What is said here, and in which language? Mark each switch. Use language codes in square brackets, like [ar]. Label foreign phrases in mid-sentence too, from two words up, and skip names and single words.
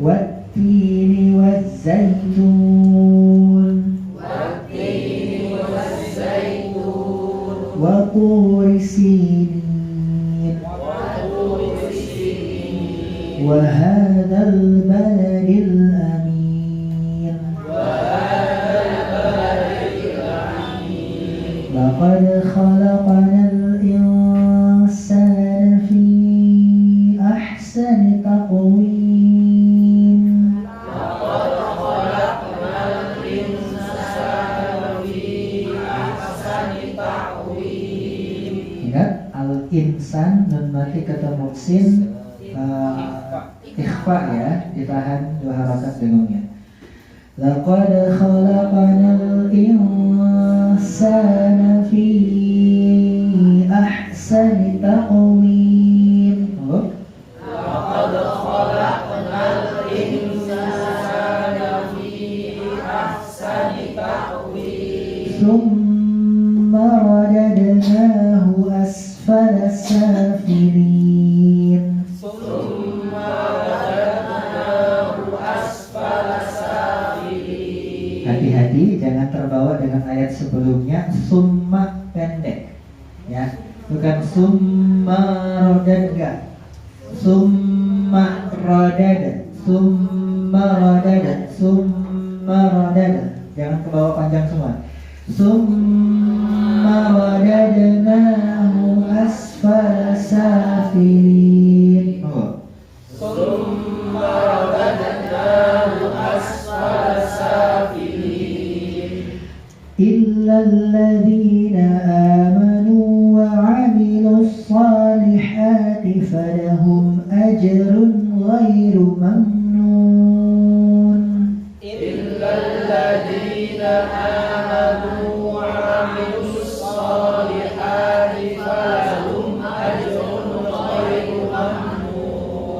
[ar] والتين والزيتون. وطور سينين وهذا البلد الأمين لقد خلقنا الإنسان في أحسن تقويم [id] insan dan mati ketemu sin ikhfa ya, ditahan dua harakat dengunnya. [ar] لقد خلقنا الإنسان في أحسن تقويم. لقد خلقنا الإنسان في أحسن تقويم. ثم رددناه أسفل سافلين. [id] Hati-hati jangan terbawa dengan ayat sebelumnya summa pendek ya, bukan [ar] ثم ردد, ثم ردد, ثم ردد, ثم ردد, [id] jangan kebawa panjang semua. [ar] ثم رددناه أسفل سافلين. ثم رددناه أسفل سافلين. إلا الذين آمنوا وعملوا الصالحات فلهم أجر غير ممنون. إلا الذين آمنوا وعملوا الصالحات فلهم أجر غير ممنون.